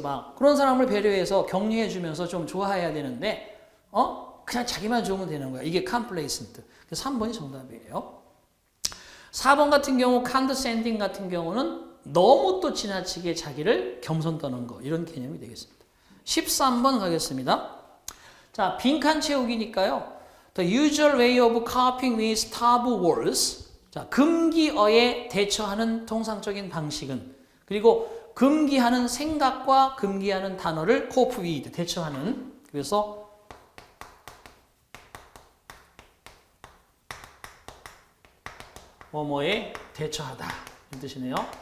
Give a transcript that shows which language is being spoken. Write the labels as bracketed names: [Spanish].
[Korean] 막 그런 사람을 배려해서 격려해 주면서 좀 좋아해야 되는데 그냥 자기만 좋으면 되는 거야. 이게 complacent. 그래서 3번이 정답이에요. 4번 같은 경우 condescending 같은 경우는 너무 또 지나치게 자기를 겸손 떠는 거, 이런 개념이 되겠습니다. 13번 가겠습니다. 자, 빈칸 채우기니까요. [English] The usual way of coping with taboo words. [Korean] 자, 금기어에 대처하는 통상적인 방식은, 그리고 금기하는 생각과 금기하는 단어를 cope with, 대처하는. 그래서 뭐뭐에 대처하다 이런 뜻이네요.